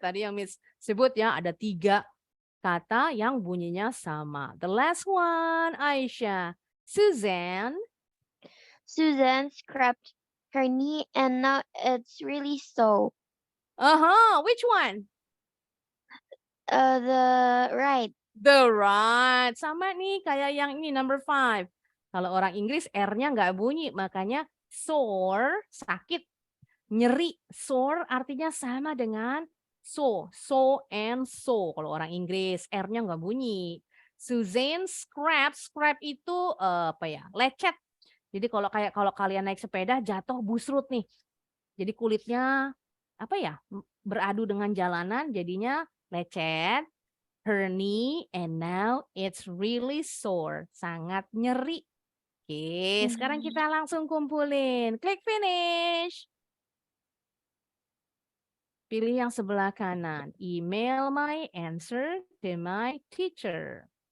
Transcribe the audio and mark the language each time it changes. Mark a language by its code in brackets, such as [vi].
[id] Tadi yang Miss sebut ya, ada 3 kata yang bunyinya sama. [en] The last one, Aisyah. Suzanne. Susan scraped her knee and now it's really sore. Which one? The right. The right. [id] Sama nih kayak yang ini, [en] number 5. [id] Kalau orang Inggris R-nya nggak bunyi, makanya sore, sakit, nyeri. Sore artinya sama dengan [en] so and so. [id] Kalau orang Inggris R-nya nggak bunyi. Suzanne scrap itu lecet. Jadi kalau kalian naik sepeda jatuh busrut nih. Jadi kulitnya beradu dengan jalanan jadinya lecet. [en] Her knee and now it's really sore. [id] Sangat nyeri. Oke, sekarang kita langsung kumpulin. Klik finish. Pilih yang sebelah kanan. [en] Email my answer to my teacher.